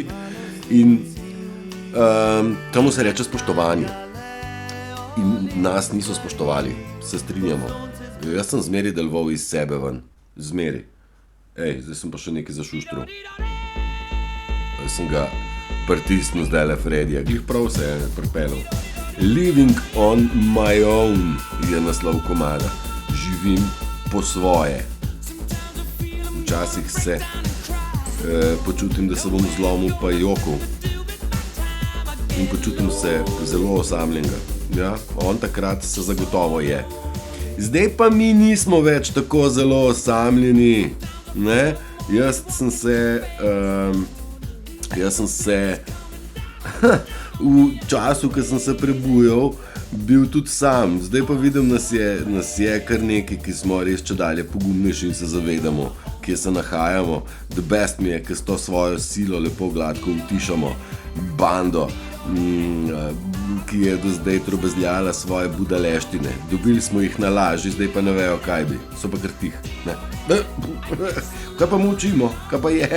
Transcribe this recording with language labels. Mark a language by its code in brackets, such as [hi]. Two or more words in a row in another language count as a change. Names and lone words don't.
[sl] In temu se reče spoštovanje. In nas niso spoštovali, se strinjamo. Jaz sem zmeri deloval iz sebe ven. Zmeri. Zdaj sem pa še nekaj zašuštral. da sem ga pritisnil zdaj le Fredija, glih prav se je pripeljal. [en] Living on my own [sl] je naslov komada. Živim po svoje. Včasih se počutim, da se bom zlomil pa jokov. In počutim se zelo osamljenega. Ja, on takrat se zagotovo je. Zdaj pa mi nismo več tako zelo osamljeni. Ne? Jaz sem se v času, ko sem se prebujal, bil tudi sam. Zdaj pa vidim, nas je kar nekaj, ki smo res čedalje pogumnejši in se zavedamo, kje se nahajamo. [en] The best [sl] mi je, ki s to svojo silo lepo gladko utišamo bando, ki je do zdaj trobezljala svoje budaleštine. Dobili smo jih na laži, zdaj pa ne vejo, kaj bi. So pa kar tih. Ne. Kaj pa mučimo? Kaj pa je?